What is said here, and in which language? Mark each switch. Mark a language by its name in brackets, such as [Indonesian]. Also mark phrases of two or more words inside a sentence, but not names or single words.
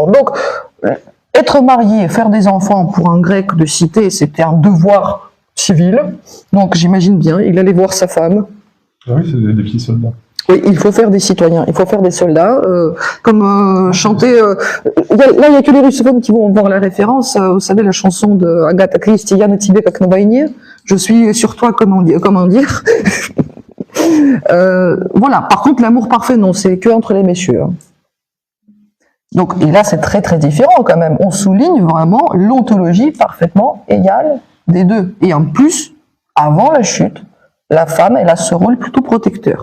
[French] Donc, être marié, faire des enfants pour un grec de cité, c'était un devoir civil. Donc j'imagine bien, il allait voir sa femme. Ah oui, c'est des petits soldats. Oui, il faut faire des citoyens, il faut faire des soldats. Comme chanter... là, il n'y a que les russophones qui vont voir la référence. Vous savez, la chanson de Agatha Christie, [Russian] «Я на тебе как на войне». [French] Je suis sur toi, comment dire. Voilà. Par contre, l'amour parfait, non, c'est que entre les messieurs. Hein. Donc, et là, c'est très très différent quand même. On souligne vraiment l'ontologie parfaitement égale des deux. Et en plus, avant la chute, la femme, elle a ce rôle plutôt protecteur.